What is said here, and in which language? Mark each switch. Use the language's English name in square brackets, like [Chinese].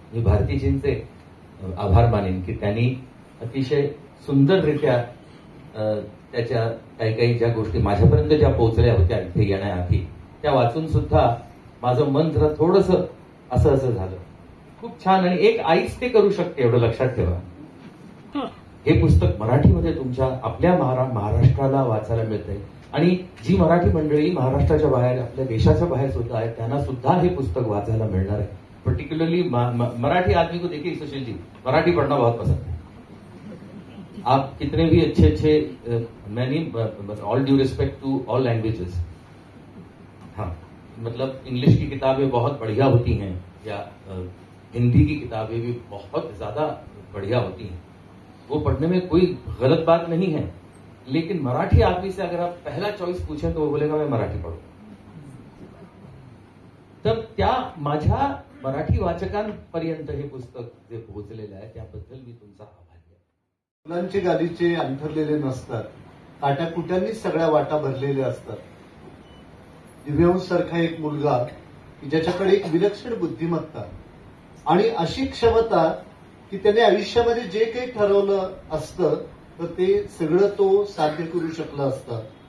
[Marathi] मी भारतीजींचे आभार मानेन की त्यांनी अतिशय सुंदररित्या त्याच्या काही काही ज्या गोष्टी माझ्यापर्यंत ज्या पोहोचल्या होत्या इथे येण्याआधी त्या वाचून सुद्धा माझं मन जरा थोडंसं असं झालं. खूप छान. आणि एक आईच ते करू शकते एवढं लक्षात ठेवा. हे पुस्तक मराठीमध्ये तुमच्या आपल्या महाराष्ट्राला वाचायला मिळतंय आणि जी मराठी मंडळी महाराष्ट्राच्या बाहेर आपल्या देशाच्या बाहेर सुद्धा आहेत त्यांना सुद्धा हे पुस्तक वाचायला मिळणार आहे. [Hindi] पर्टिकुलरली मराठी आदमी को देखिए सुशील जी, मराठी पढ़ना बहुत पसंद है. आप कितने भी अच्छे मैंने [English] all due respect to all languages, [Hindi] हाँ मतलब इंग्लिश की किताबें बहुत बढ़िया होती हैं या हिंदी की किताबें भी बहुत ज्यादा बढ़िया होती हैं, वो पढ़ने में कोई गलत बात नहीं है. लेकिन मराठी आदमी से अगर आप पहला चॉइस पूछें तो वो बोलेगा मैं मराठी पढ़ू. [Marathi] तर त्या माझ्या मराठी वाचकांपर्यंत हे पुस्तक जे पोहोचलेलं आहे त्याबद्दल मी तुमचा आभारी आहे. फुलांचे गालीचे अंथरलेले नसतात, काट्याकुट्यांनी सगळ्या वाटा भरलेल्या असतात. दिव्यांश सारखा एक मुलगा ज्याच्याकडे एक विलक्षण बुद्धिमत्ता आणि अशी क्षमता की त्याने आयुष्यामध्ये जे काही ठरवलं असतं तर ते सगळं तो साध्य करू शकला असता.